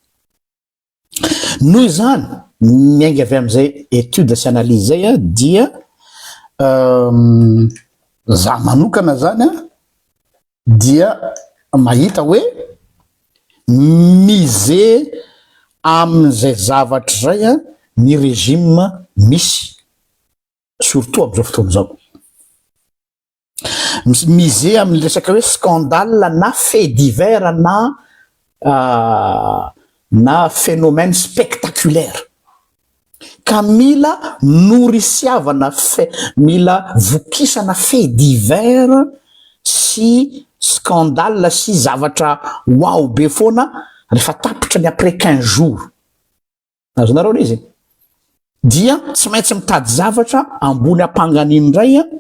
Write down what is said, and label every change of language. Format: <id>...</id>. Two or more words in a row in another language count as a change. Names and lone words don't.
<mg>noho izany miainga avy amin'izay étude sy analyse zay dia za manokana zany dia mahita hoe mize amin'izay zavatra zay ny régime misy surtout amin'izao fotoana zao mize amin'ny resaka hoe scandale na</mg> <fr>fait divers</fr> <mg>na</mg> <fr>phénomène spectaculaire</fr> <mg>ka mila norisiavana mila vokisana</mg> <fr>fait divers</fr> <mg>sy scandale sy zavatra wow be foana rehefa tapitra ny</mg> <fr>après 15 jours</fr> <mg>azonareo izy dia tsy maintsy mitady zavatra ambony ampanganiny indray</mg>